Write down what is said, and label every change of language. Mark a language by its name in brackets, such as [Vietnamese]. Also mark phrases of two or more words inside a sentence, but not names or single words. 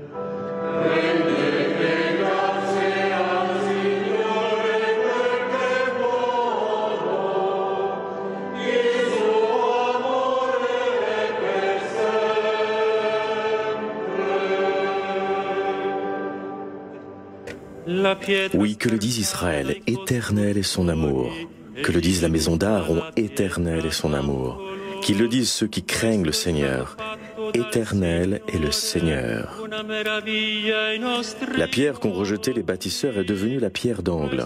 [Italian] Rendete grazie al Signore perché buono, il suo amore è per sempre. [French] Oui, que le dise Israël, éternel est son amour. Que le dise la maison d'Aaron, éternel est son amour. Qu'ils le disent ceux qui craignent le Seigneur, éternel est le Seigneur. La pierre qu'ont rejetée les bâtisseurs est devenue la pierre d'angle.